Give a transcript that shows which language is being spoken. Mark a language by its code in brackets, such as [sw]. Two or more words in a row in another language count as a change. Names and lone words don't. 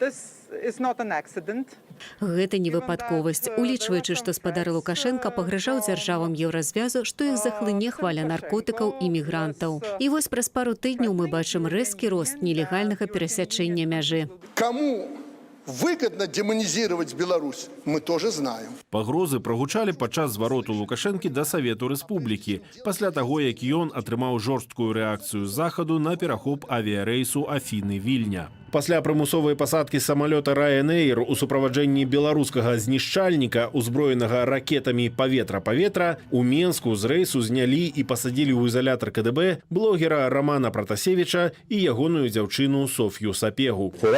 [be] Гэта не выпадковасць, улічваючы, што спадар Лукашенка пагражаў дзяржавам еўразвязу, што іх захлыне хваля наркотыкаў і мігрантаў. І вось праз пару тыдняў мы бачым рэзкі рост нелегальнага перасячэння мяжы. [ru] Каму выгодно демонизировать Беларусь, мы тоже знаем. [be] Пагрозы прагучалі падчас звароту Лукашэнкі да Савету Рэспублікі, пасля таго, як ён атрымаў жорсткую рэакцыю з захаду на перахоп авіярэйсу Афіны-Вільня. Пасля прымусовай пасадкі самалёта Ryanair у суправаджэнні беларускага знішчальніка, узброенага ракетамі паветра-паветра, у Менску з рэйсу знялі і пасадзілі ў изолятор КДБ блогера Романа Пратасевіча і ягоную дзяўчыну Софью Сапегу.